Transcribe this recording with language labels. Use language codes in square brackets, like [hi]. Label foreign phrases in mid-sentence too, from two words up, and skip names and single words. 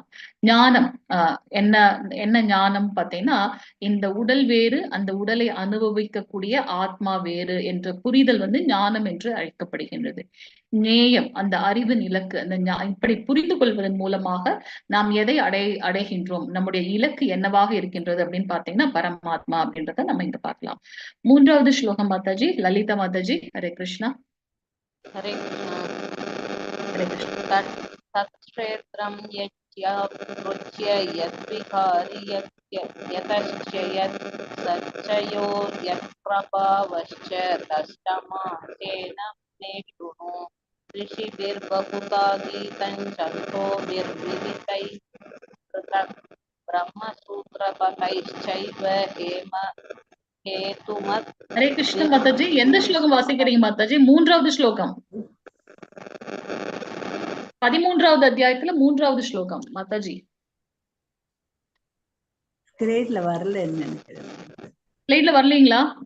[ta] ஞானம் என்ன ஞானம் பாத்தீங்கன்னா இந்த உடல் வேறு, அந்த உடலை அனுபவிக்கக்கூடிய ஆத்மா வேறு என்ற புரிதல் ஞானம் என்று அழைக்கப்படுகின்றது. நேயம் அந்த அறிவின் இலக்கு, அந்த இப்படி புரிந்து கொள்வதன் மூலமாக நாம் எதை அடைகின்றோம், நம்முடைய இலக்கு என்னவாக இருக்கின்றது அப்படின்னு பாத்தீங்கன்னா பரமாத்மா அப்படின்றத நம்ம இங்க பார்க்கலாம். 3வது ஸ்லோகம் மாதாஜி. லலிதா மாதாஜி. ஹரே கிருஷ்ணா. [hi] हरे कृष्णा. [ta] ஹரே கிருஷ்ணா. [sa] तत्क्षेत्रं यज्ञ यद्विकारि यतश्च यत् सच्चयो यत्प्रभावश्च तष्टमासेन मे शृणु. ऋषिभिर्बहुधा गीतं छन्दोभिर्विविधैः पृथक् ब्रह्मसूत्रपदैश्चैव हेम हेतुमत्. [ta] ஹரே கிருஷ்ண மாதாஜி. எந்த ஸ்லோகம் வாசிக்கிறீங்க மாதாஜி? 3வது ஸ்லோகம், 13வது அத்தியாயத்துல 3வது ஸ்லோகம் மாதாஜி. ஸ்லைட்ல வரல நினைக்கிறேன். ஸ்லைட்ல வரலீங்களா?